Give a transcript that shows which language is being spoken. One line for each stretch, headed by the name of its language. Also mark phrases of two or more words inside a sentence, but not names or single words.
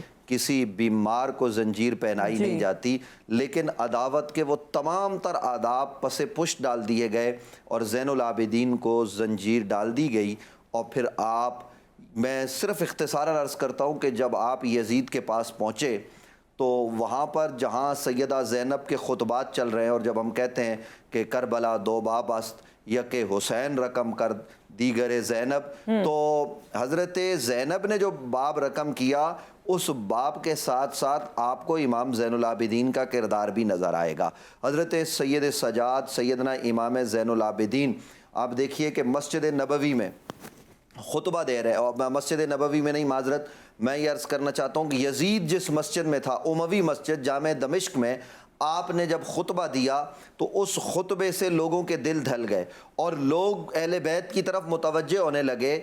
Urdu: کسی بیمار کو زنجیر پہنائی نہیں جاتی، لیکن عداوت کے وہ تمام تر آداب پس پشت ڈال دیے گئے اور زین العابدین کو زنجیر ڈال دی گئی. اور پھر آپ، میں صرف اختصاراً عرض کرتا ہوں کہ جب آپ یزید کے پاس پہنچے تو وہاں پر جہاں سیدہ زینب کے خطبات چل رہے ہیں، اور جب ہم کہتے ہیں کہ
Persian: کربلا دو باب است یک حسین رقم کر دیگر زینب،
Urdu: تو حضرت زینب نے جو باب رقم کیا، اس باب کے ساتھ ساتھ آپ کو امام زین العابدین کا کردار بھی نظر آئے گا. حضرت سید سجاد سیدنا امام زین العابدین، آپ دیکھیے کہ مسجد نبوی میں خطبہ دے رہے، اور مسجد نبوی میں نہیں، معذرت، میں یہ عرض کرنا چاہتا ہوں کہ یزید جس مسجد میں تھا، اموی مسجد جامع دمشق میں، آپ نے جب خطبہ دیا تو اس خطبے سے لوگوں کے دل ڈھل گئے اور لوگ اہل بیت کی طرف متوجہ ہونے لگے.